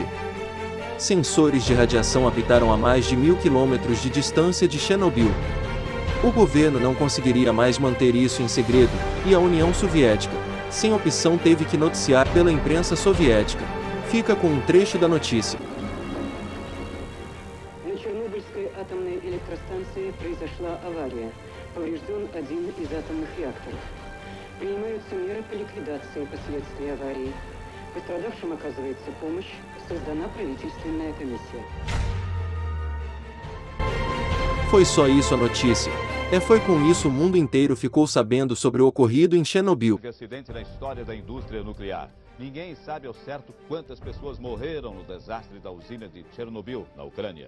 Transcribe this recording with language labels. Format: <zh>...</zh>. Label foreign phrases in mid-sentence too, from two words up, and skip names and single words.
<pt>Sensores de radiação apitaram a mais de 1.000 quilômetros de distância de Chernobyl. O governo não conseguiria mais manter isso em segredo, e a União Soviética, sem opção, teve que noticiar pela imprensa soviética. Fica com um trecho da notícia.</pt> <ru>Атомной электростанции произошла авария. Поврежден один из атомных реакторов. Принимаются меры по ликвидации последствий аварии. Пострадавшим оказывается помощь. Создана правительственная комиссия.</ru> <pt>Foi só isso a notícia. Foi com isso o mundo inteiro ficou sabendo sobre o ocorrido em Chernobyl. Acidente na história da indústria nuclear. Ninguém sabe ao certo quantas pessoas morreram no desastre da usina de Chernobyl, na Ucrânia.</pt>